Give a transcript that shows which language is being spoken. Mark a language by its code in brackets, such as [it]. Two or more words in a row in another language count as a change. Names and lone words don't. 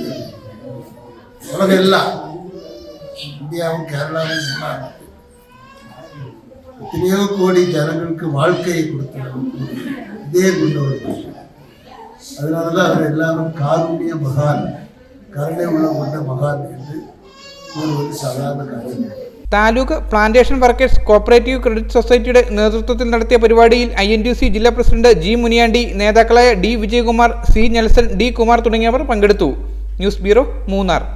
[ta] உலகம் எல்லாம் இந்தியாவும் கேரளாவும் எல்லாம் எத்தனையோ கோடி ஜனங்களுக்கு வாழ்க்கையை கொடுத்தவர், இதே கொண்டவர். அதனாலதான் அவர் எல்லாரும் காருண்ய மகான், கருணை உள்ள கொண்ட மகான் என்று ஒரு சாதாரண காரியம். [ml] താലൂക്ക് പ്ലാന്റേഷൻ വർക്കേഴ്സ് കോപ്പറേറ്റീവ് ക്രെഡിറ്റ് സൊസൈറ്റിയുടെ നേതൃത്വത്തിൽ നടത്തിയ പരിപാടിയിൽ INTUC ജില്ലാ പ്രസിഡന്റ് G മുനിയാണ്ടി, നേതാക്കളായ D വിജയകുമാർ, C നെൽസൺ, D കുമാർ തുടങ്ങിയവർ പങ്കെടുത്തു. [en] news bureau, മൂന്നാർ.